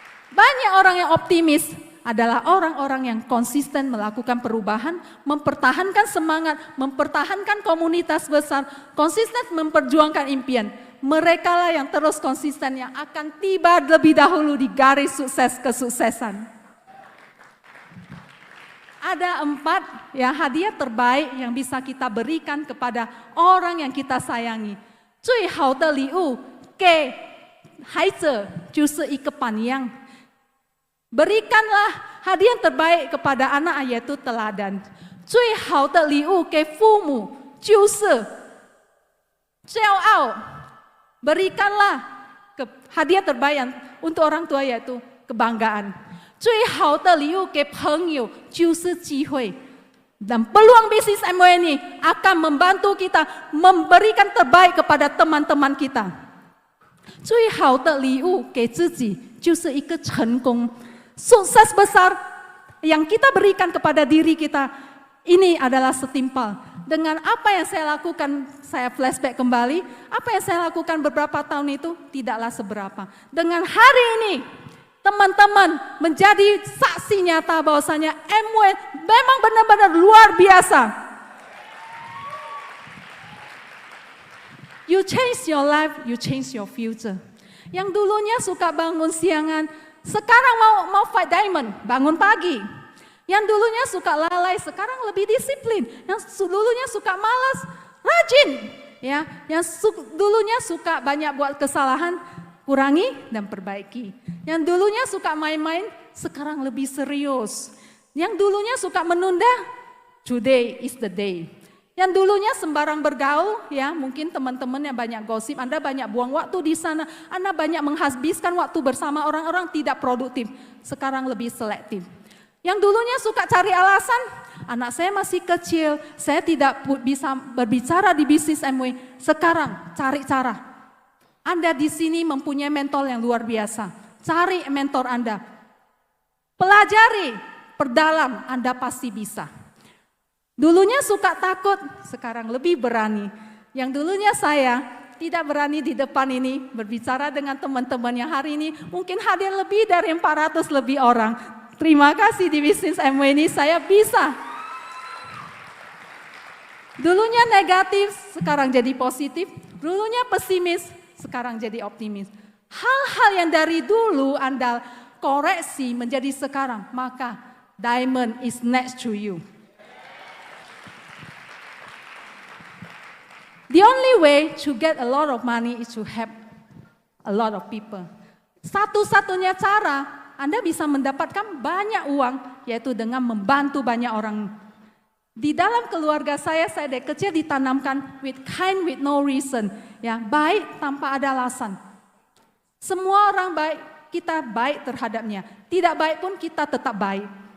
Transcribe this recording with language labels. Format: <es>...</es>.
<id>Banyak orang yang optimis adalah orang-orang yang konsisten melakukan perubahan, mempertahankan semangat, mempertahankan komunitas besar, konsisten memperjuangkan impian. Mereka lah yang terus konsisten, yang akan tiba lebih dahulu di garis sukses kesuksesan. Ada 4, ya, hadiah terbaik yang bisa kita berikan kepada orang yang kita sayangi.</id> <zh>最好的礼物给孩子就是一个榜样。</zh> <id>Berikanlah hadiah terbaik kepada anak, yaitu teladan.</id> <zh>最好的礼物给父母就是骄傲。</zh> <id>Berikanlah hadiah terbaik untuk orang tua, yaitu kebanggaan.</id> <zh>最好的礼物给朋友就是机会。</zh> <id>Dan peluang bisnis MWI ini akan membantu kita memberikan terbaik kepada teman-teman kita.</id> <zh>最好的礼物给自己就是一个成功。</zh> <id>Sukses besar yang kita berikan kepada diri kita ini adalah setimpal dengan apa yang saya lakukan, saya flashback kembali, apa yang saya lakukan beberapa tahun itu tidaklah seberapa. Dengan hari ini, teman-teman menjadi saksi nyata bahwasanya Amway memang benar-benar luar biasa.</id> <en>You change your life, you change your future.</en> <id>Yang dulunya suka bangun siangan, sekarang mau</id> <en>fight diamond,</en> <id>bangun pagi. Yang dulunya suka lalai, sekarang lebih disiplin. Yang dulunya suka malas, rajin. Ya, yang dulunya suka banyak buat kesalahan, kurangi dan perbaiki. Yang dulunya suka main-main, sekarang lebih serius. Yang dulunya suka menunda,</id> <en>today is the day.</en> <id>Yang dulunya sembarang bergaul, ya mungkin teman-teman yang banyak gosip, Anda banyak buang waktu di sana, Anda banyak menghabiskan waktu bersama orang-orang tidak produktif. Sekarang lebih selektif. Yang dulunya suka cari alasan, anak saya masih kecil, saya tidak bisa berbicara di bisnis Amway. Sekarang cari cara. Anda di sini mempunyai mentor yang luar biasa. Cari mentor Anda. Pelajari, perdalam, Anda pasti bisa. Dulunya suka takut, sekarang lebih berani. Yang dulunya saya tidak berani di depan ini berbicara dengan teman-teman yang hari ini mungkin hadir lebih dari 400 lebih orang. Terima kasih di bisnis Amway ini saya bisa. Dulunya negatif, sekarang jadi positif. Dulunya pesimis, sekarang jadi optimis. Hal-hal yang dari dulu Anda koreksi menjadi sekarang, maka</id> <en>diamond is next to you. The only way to get a lot of money is to help a lot of people.</en> <id>Satu-satunya cara Anda bisa mendapatkan banyak uang, yaitu dengan membantu banyak orang. Di dalam keluarga saya dari kecil ditanamkan</id> <en>with kind with no reason,</en> <id>ya baik tanpa ada alasan. Semua orang baik, kita baik terhadapnya. Tidak baik pun kita tetap baik.</id>